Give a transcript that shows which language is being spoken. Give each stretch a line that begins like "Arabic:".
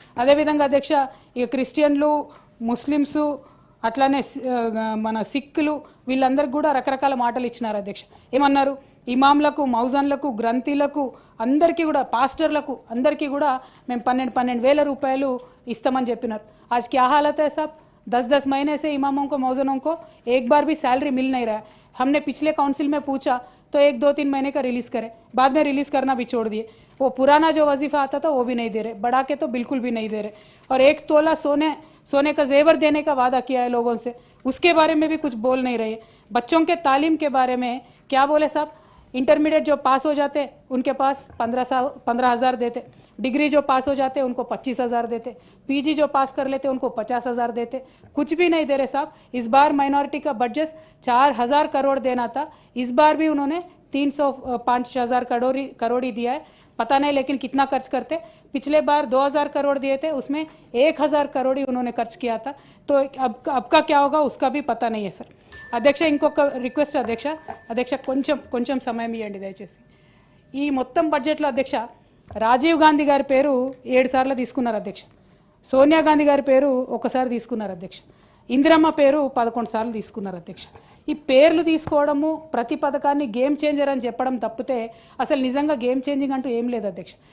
Telugu: అదేవిధంగా అధ్యక్ష, ఇక క్రిస్టియన్లు, ముస్లిమ్సు, అట్లానే మన సిక్కులు, వీళ్ళందరికీ కూడా రకరకాల మాటలు ఇచ్చినారు అధ్యక్ష. ఏమన్నారు? ఇమాంలకు, మౌజన్లకు, గ్రంథీలకు, అందరికీ కూడా, పాస్టర్లకు అందరికీ కూడా మేము 12,000 రూపాయలు ఇస్తామని చెప్పినారు.
Hindi: आज क्या हालत है साहब, 10-10 महीने से इमामों को, मौजनों को एक बार भी सैलरी मिल नहीं रहा है. हमने पिछले काउंसिल में पूछा तो 1-2-3 महीने का रिलीज़ करें, बाद में रिलीज़ करना भी छोड़ दिए. वो पुराना जो वजीफ़ा आता था वो भी नहीं दे रहे, बढ़ा के तो बिल्कुल भी नहीं दे रहे. और 1 तोला सोने का जेवर देने का वादा किया है लोगों से, उसके बारे में भी कुछ बोल नहीं रहे. बच्चों के तालीम के बारे में क्या बोले साहब, इंटरमीडिएट जो पास हो जाते उनके पास 15,000 देते, डिग्री जो पास हो जाते उनको 25,000 देते, पीजी जो पास कर लेते उनको 50,000 देते, कुछ भी नहीं दे रहे साहब. इस बार माइनॉरिटी का बजट 4,000 करोड़ देना था, इस बार भी उन्होंने 305,000 करोड़ ही दिया है. पता नहीं लेकिन कितना खर्च करते. पिछले बार 2,000 करोड़ दिए थे, उसमें 1,000 करोड़ ही उन्होंने खर्च किया था. तो अब का क्या होगा उसका भी पता नहीं है सर.
Telugu: అధ్యక్ష, ఇంకొక రిక్వెస్ట్ అధ్యక్ష, కొంచెం సమయం ఇవ్వండి దయచేసి. ఈ మొత్తం బడ్జెట్లో అధ్యక్ష, రాజీవ్ గాంధీ గారి పేరు 7 సార్లు తీసుకున్నారు అధ్యక్ష, సోనియా గాంధీ గారి పేరు 1 సారి తీసుకున్నారు అధ్యక్ష. ఇందిరమ్మ పేరు 11 సార్లు తీసుకున్నారు అధ్యక్ష. ఈ పేర్లు తీసుకోవడము ప్రతి పథకాన్ని గేమ్ చేంజర్ అని చెప్పడం తప్పితే అసలు నిజంగా గేమ్ చేంజింగ్ అంటూ ఏం లేదు అధ్యక్ష.